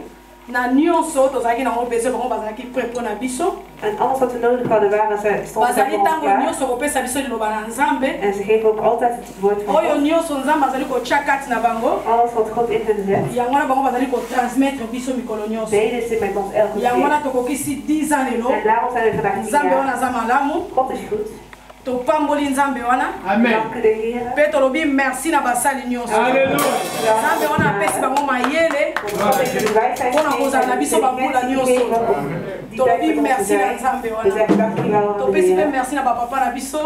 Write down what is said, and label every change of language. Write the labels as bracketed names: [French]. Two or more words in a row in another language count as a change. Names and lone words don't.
[Dutch] En alles wat we nodig hadden waren ze stonden voor ons klaar. En ze geven ook altijd het woord van God. Alles wat God in hen zet. Deden ze met ons elke keer. En daarom zijn we vandaag 10 jaar. God is goed. [Lingala] Topamboli nzambe wana. Amen. Peto lobi merci na basali nyonso. Alléluia. Nzambe wana pesi bango mayele. Pona kozala na biso bambula nyonso. Tolobi merci na nzambe wana. Topesi pe merci na papa na biso.